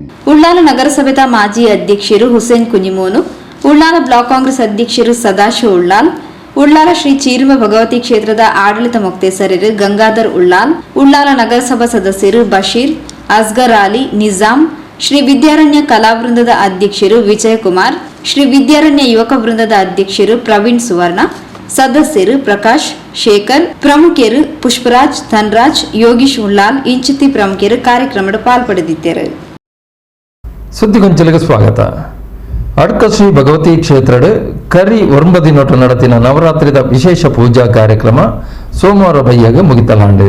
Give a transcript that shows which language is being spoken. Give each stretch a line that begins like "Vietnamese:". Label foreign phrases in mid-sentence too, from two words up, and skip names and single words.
Tulu: ಉಳ್ಳಾಲ ನಗರಸಭೆದ ಮಾಜಿ ಅಧ್ಯಕ್ಷರು ಹುಸೇನ್ ಕುನಿಮೋನು, ಉಳ್ಳಾಲ ಬ್ಲಾಕ್ ಕಾಂಗ್ರೆಸ್ ಅಧ್ಯಕ್ಷರು ಸದಾಶಿವ ಉಳ್ಳಾಲ್, ಉಳ್ಳಾಲ ಶ್ರೀ ಚೀರುಂಬ ಭಗವತಿ ಕ್ಷೇತ್ರದ ಆಡಳಿತ ಮೊಕ್ತೇಸರರು ಗಂಗಾಧರ್ ಉಳ್ಳಾಲ್, ಉಳ್ಳಾಲ ನಗರಸಭಾ ಸದಸ್ಯರು ಬಶೀರ್, ಅಸ್ಗರ್ ಅಲಿ, ನಿಜಾಂ, ಶ್ರೀ ವಿದ್ಯಾರಣ್ಯ ಕಲಾ ವೃಂದದ ಅಧ್ಯಕ್ಷರು ವಿಜಯಕುಮಾರ್, ಶ್ರೀ ವಿದ್ಯಾರಣ್ಯ ಯುವಕ ವೃಂದದ ಅಧ್ಯಕ್ಷರು ಪ್ರವೀಣ್ ಸುವರ್ಣ, ಸದಸ್ಯರು ಪ್ರಕಾಶ್, ಶೇಖರ್, ಪ್ರಮುಖರು ಪುಷ್ಪರಾಜ್, ಧನ್ರಾಜ್, ಯೋಗೀಶ್ ಉಳ್ಳಾಲ್ ಇಂಚಿತಿ ಪ್ರಮುಖರು ಕಾರ್ಯಕ್ರಮದ ಪಾಲ್ಪಡೆದಿದ್ದರು.
Kannada: ಸುದ್ದಿಗೊಂಚಲಿಗೆ ಸ್ವಾಗತ.
Tulu: ಅಡ್ಕ ಶ್ರೀ ಭಗವತಿ ಕ್ಷೇತ್ರಡ್ ಕರಿ 9 ನಡತಿನ ನವರಾತ್ರಿದ ವಿಶೇಷ ಪೂಜಾ ಕಾರ್ಯಕ್ರಮ ಸೋಮವಾರ ಬಯ್ಯಾಗ ಮುಗಿತಲಾಂಡು.